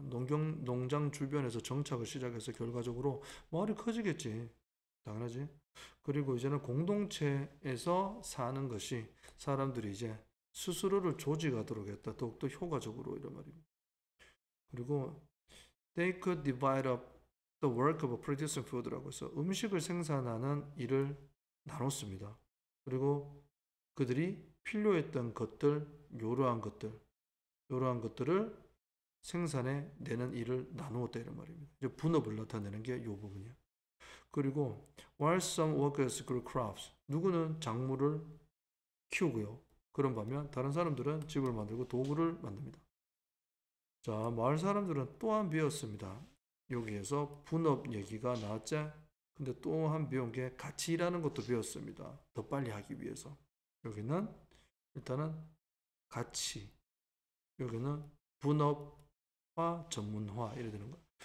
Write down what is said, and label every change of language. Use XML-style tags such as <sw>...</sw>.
<ko>농장 주변에서 정착을 시작해서 결과적으로 마을이 커지겠지. 당연하지. 그리고 이제는 공동체에서 사는 것이 사람들이 이제 스스로를 조직하도록 했다. 더욱더 효과적으로 이런 말입니다.</ko> <en>그리고 They could divide up the work of producing food</en> <ko>라고 해서 음식을 생산하는 일을 나눴습니다. 그리고 그들이 필요했던 것들, 이러한 것들을 생산해 내는 일을 나누었다 이런 말입니다. 이제 분업을 나타내는 게 이 부분이야.</ko> <en>그리고 while some workers grew crops,</en> <ko>누구는 작물을 키우고요. 그런 반면 다른 사람들은 집을 만들고 도구를 만듭니다. 자, 마을 사람들은 또한 배웠습니다. 여기에서 분업 얘기가 나왔죠. 근데 또한 배운 게 같이 일하는 것도 배웠습니다. 더 빨리 하기 위해서. 여기는 일단은 같이, 여기는 분업화, 전문화 이래 되는 거야.</ko>